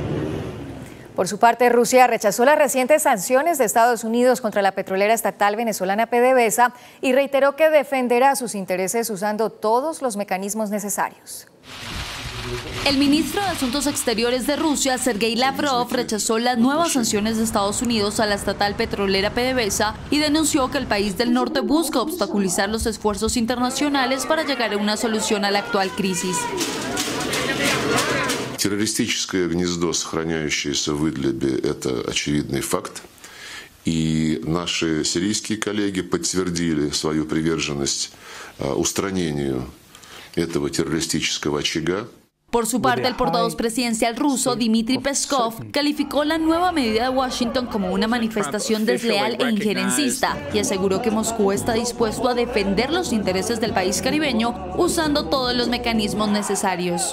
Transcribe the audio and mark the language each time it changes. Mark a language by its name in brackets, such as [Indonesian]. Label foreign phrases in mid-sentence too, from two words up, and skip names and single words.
[Spanish] Por su parte, Rusia rechazó las recientes sanciones de Estados Unidos contra la petrolera estatal venezolana PDVSA y reiteró que defenderá sus intereses usando todos los mecanismos necesarios. El ministro de Asuntos Exteriores de Rusia, Sergei Lavrov, rechazó las nuevas sanciones de Estados Unidos a la estatal petrolera PDVSA y denunció que el país del norte busca obstaculizar los esfuerzos internacionales para llegar a una solución a la actual crisis. [Russian] Террористическое гнездо, сохраняющееся в Идлибе, это очевидный факт. И наши сирийские коллеги подтвердили свою приверженность устранению этого террористического очага. [Spanish] Por su parte, el portavoz presidencial ruso, Dmitry Peskov, calificó la nueva medida de Washington como una manifestación desleal e injerencista y aseguró que Moscú está dispuesto a defender los intereses del país caribeño usando todos los mecanismos necesarios.